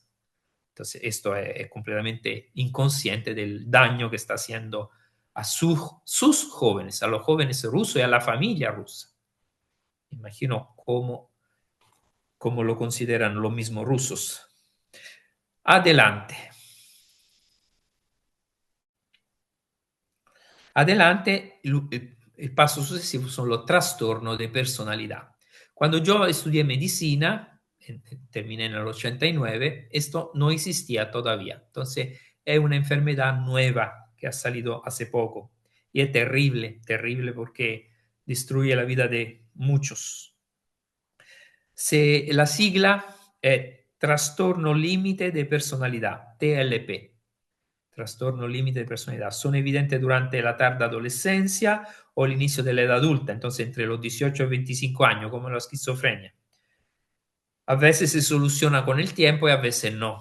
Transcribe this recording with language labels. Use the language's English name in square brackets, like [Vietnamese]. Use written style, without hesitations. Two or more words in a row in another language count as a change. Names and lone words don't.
[Spanish] Entonces, esto es completamente inconsciente del daño que está haciendo a sus jóvenes, a los jóvenes rusos y a la familia rusa. Imagino cómo lo consideran los mismos rusos. Adelante. Adelante, [Italian] il passo successivo sono [Spanish] los trastornos de personalidad. Cuando yo estudié medicina, terminé en el 89, esto no existía todavía. Entonces, es una enfermedad nueva que ha salido hace poco y es terrible, terrible porque destruye la vida de muchos. [Italian] La sigla è [Spanish] trastorno limite de personalidad, TLP. Trastorno límite de personalidad. Son evidentes durante la tarda adolescencia o el inicio de la edad adulta, entonces entre los 18 y 25 años, como la esquizofrenia. A veces se soluciona con el tiempo y a veces no.